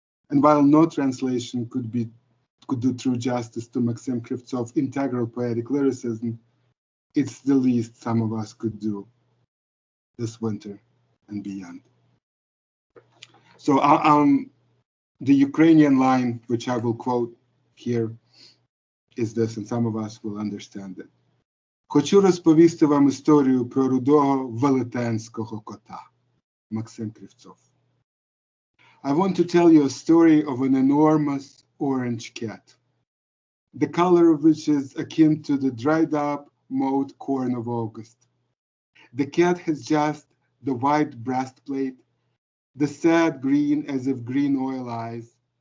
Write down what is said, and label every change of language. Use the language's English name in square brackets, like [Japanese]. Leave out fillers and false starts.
[English] And while no translation could do true justice to Maxim Krivtsov's integral poetic lyricism, it's the least some of us could do this winter and beyond. So the Ukrainian line, which I will quote here, is this, and some of us will understand it. [Ukrainian] Хочу розповісти вам історію про рудого велетенського кота. [English] Maxim Krivtsov. I want to tell you a story of an enormous orange cat, the color of which is akin to the dried up mowed corn of August. The cat has just the white breastplate, the sad green as if green oil eyes.